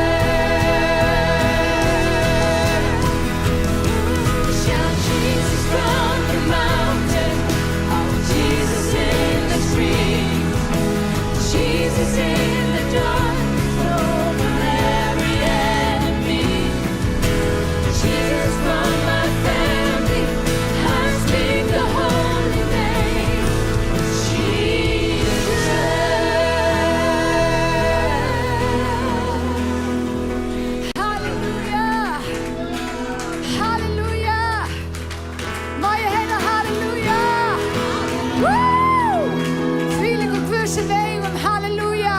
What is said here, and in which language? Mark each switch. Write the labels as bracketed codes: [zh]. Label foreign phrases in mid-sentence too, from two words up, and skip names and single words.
[en] Shout Jesus from the mountain, oh Jesus in the streets, Jesus in the darkness over every enemy. Jesus from my family, I speak the holy name, Jesus. Hallelujah, hallelujah. [is] Má ég heyra hallelujah? Woo! Þvílíkur Guð sem við eigum, halleluja.